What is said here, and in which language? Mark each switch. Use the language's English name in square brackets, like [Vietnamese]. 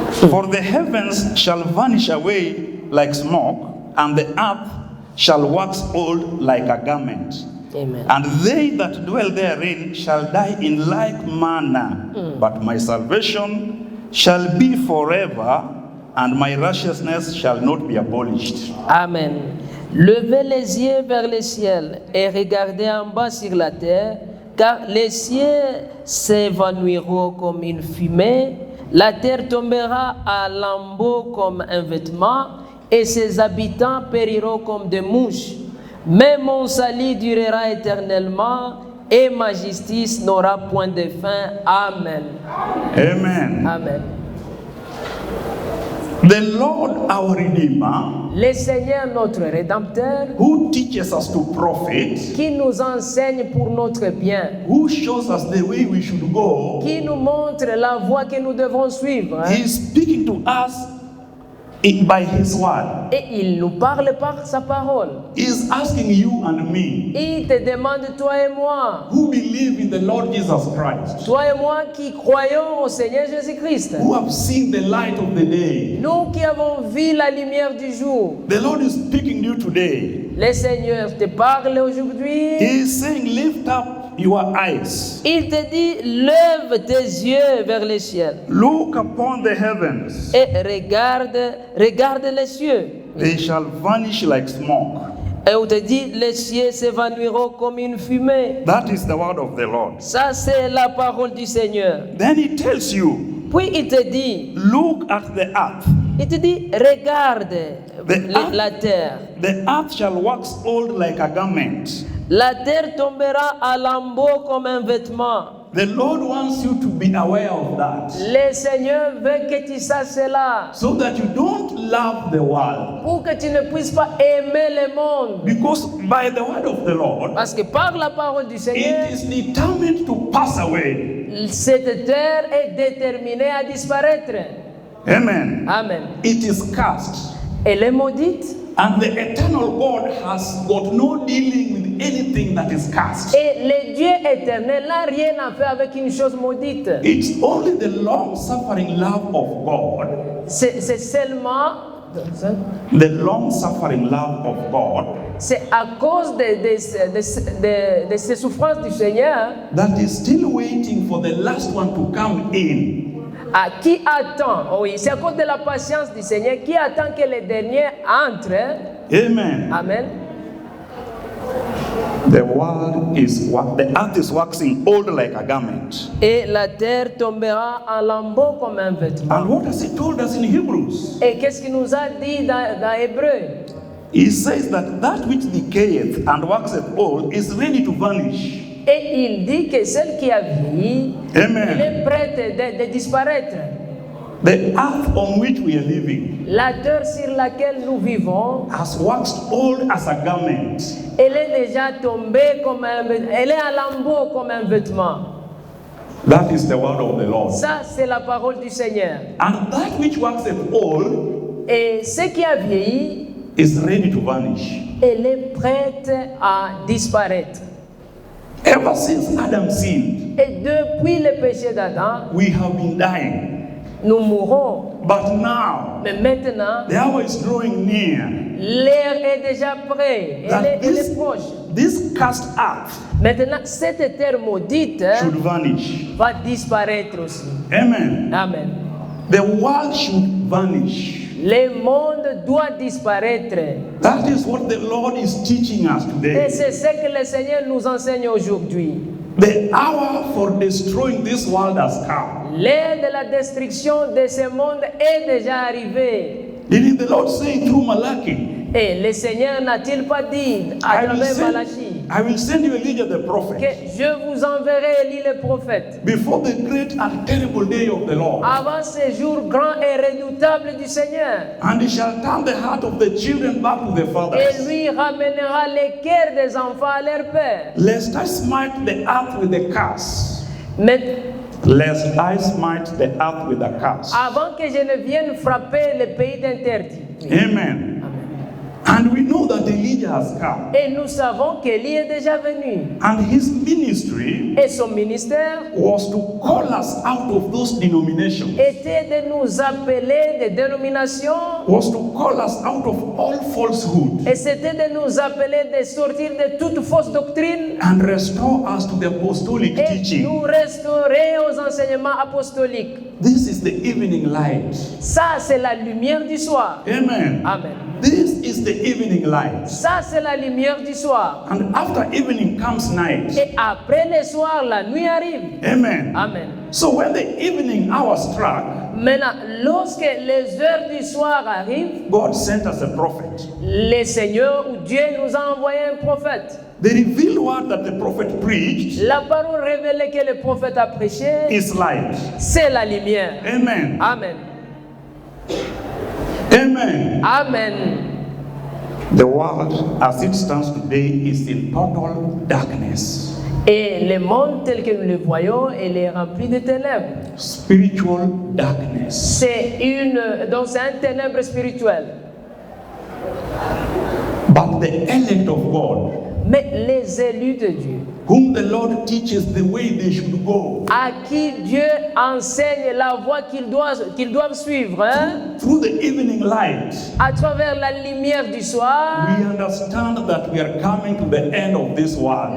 [English] For the heavens shall vanish away like smoke, and the earth shall wax old like a garment. Amen. And they that dwell therein shall die in like manner. But my salvation shall be forever, and my righteousness shall not be abolished. [French] Amen. Levez les yeux vers le ciel et regardez en bas sur la terre. car les cieux s'évanouiront comme une fumée, la terre tombera à lambeaux comme un vêtement, et ses habitants périront comme des mouches. Mais mon salut durera éternellement, et ma justice n'aura point de fin. Amen. Amen. Amen. [English] The Lord our Redeemer, [French] Le Seigneur notre Rédempteur, [English] who teaches us to profit, [French] qui nous enseigne pour notre bien, [English] who shows us the way we should go, [French] qui nous montre la voie que nous devons suivre, [English] He is speaking to us by His word. [French] et il nous parle par sa parole. [English] He is asking you and me, [French] Il te demande, toi et moi, [English] who believe in the Lord Jesus Christ, [French] toi et moi qui croyons au Seigneur Jésus-Christ, [English] who have seen the light of the day. [French] nous qui avons vu la lumière du jour. [English] The Lord is speaking to you today. [French] Le Seigneur te parle aujourd'hui. [English] He is saying, lift up your eyes. [French] Il te dit, lève tes yeux vers les cieux [English] Look upon the heavens. [French] et regarde les cieux. [English] They shall vanish like smoke. [French] Et on te dit, les cieux s'évanouiront comme une fumée. [English] That is the word of the Lord. [French] Ça, c'est la parole du Seigneur. [English] Then He tells you, [French] Puis il te dit, [English] look at the earth. [French] il te dit, regarde la terre. [English] The earth shall wax old like a garment. [French] La terre tombera à lambeaux comme un vêtement. [English] The Lord wants you to be aware of that, [French] Le Seigneur veut que tu saches cela, [English] so that you don't love the world. [French] pour que tu ne puisses pas aimer le monde. [English] Because by the word of the Lord, [French] Parce que par la parole du Seigneur, [English] it is determined to pass away. [French] cette terre est déterminée à disparaître. Amen. Amen. [English] It is cast. [French] Elle est maudite. [English] And the eternal God has got no dealing with anything that is cast. [French] Et le Dieu éternel n'a rien à faire avec une chose maudite. [English] It's only the long-suffering love of God, [French] C'est seulement... [English] the long-suffering love of God, [French] C'est à cause de ces souffrances du Seigneur [English] that is still waiting for the last one to come in. [French] à qui attend, oui, c'est à cause de la patience du Seigneur qui attend que les derniers entrent. Amen. Amen. [English] The earth is waxing old like a garment. [French] Et la terre tombera en lambeaux comme un vêtement. [English] And what has He told us in Hebrews? [French] Et qu'est-ce qu'il nous a dit dans Hébreu? [English] He says that which decayeth and waxeth old is ready to vanish. [French] Et il dit que celle qui a vieilli, Amen. elle est prête de disparaître. [English] The earth on which we are living [French] La terre sur laquelle nous vivons, [English] has waxed old as a garment. [French] elle est déjà tombée comme elle est à lambeaux comme un vêtement. [English] That is the word of the Lord. [French] Ça, c'est la parole du Seigneur. [English] And that which waxeth old [French] Et ce qui a vieilli, [English] is ready to vanish. [French] elle est prête à disparaître. [English] Ever since Adam sinned, [French] Et depuis le péché d'Adam, [English] we have been dying. [French] nous mourons. [English] But now, [French] Mais maintenant, [English] the hour is drawing near. [French] l'air est déjà prêt. Elle est proche. [English] This cast earth [French] Maintenant, cette terre maudite [English] should vanish. [French] va disparaître aussi. Amen. Amen. [English] The world should vanish. [French] Le monde doit disparaître. [English] That is what the Lord is teaching us [French] Et [English] today. [French] c'est ce que le Seigneur nous enseigne aujourd'hui. [English] The hour for destroying this world has come. [French] L'heure de la destruction de ce monde est déjà arrivée. [English] Didn't the Lord say through Malachi, [French] Et le Seigneur n'a-t-il pas dit à travers Malachie [English] I will send you Elijah the [French] que [English] prophet [French] je vous enverrai Élie le prophète [English] before the great and terrible day of the Lord. [French] avant ce jour grand et redoutable du Seigneur. [English] And he shall turn the heart of the children back to the [French] Et [English] fathers, [French] lui ramènera les cœurs des enfants à leur père. [English] lest I smite the earth with a curse. [French] Mais [English] Lest I smite the earth with a curse. [French] avant que je ne vienne frapper le pays d'interdit. Amen. [English] And we know that Elijah has come. [French] Et nous savons qu'Élie est déjà venu. [English] And his ministry [French] Et son ministère [English] was to call us out of those denominations, [French] était de nous appeler des dénominations. [English] was to call us out of all falsehood [French] Et c'était de nous appeler de sortir de toute fausse doctrine [English] and restore us to the apostolic [French] et [English] teaching. [French] nous restaurer aux enseignements apostoliques. [English] This is is the evening light. [French] Ça, c'est la lumière du soir. Amen. Amen. [English] This is the evening light. [French] Ça, c'est la lumière du soir. [English] And after evening comes night. [French] Et après le soir, la nuit arrive. Amen. Amen. [English] So when the evening hour struck, [French] Maintenant, lorsque les heures du soir arrivent, [English] God sent us a prophet. [French] le Seigneur ou Dieu nous a envoyé un prophète. [English] The revealed word that the prophet preached [French] La parole révélée que le prophète a prêchée, [English] is light. [French] c'est la lumière. Amen. Amen. Amen. Amen. [English] The world as it stands today is in total darkness. [French] Et le monde tel que nous le voyons, il est rempli de ténèbres. [English] Spiritual darkness. [French] Donc c'est un ténèbre spirituel. [English] But the elect of God, [French] Mais les élus de Dieu, [English] whom the Lord teaches the way they should go, [French] à qui Dieu enseigne la voie qu'ils doivent suivre, [English] through the evening light, [French] à travers la lumière du soir, [English] we understand that we are coming to the end of this world.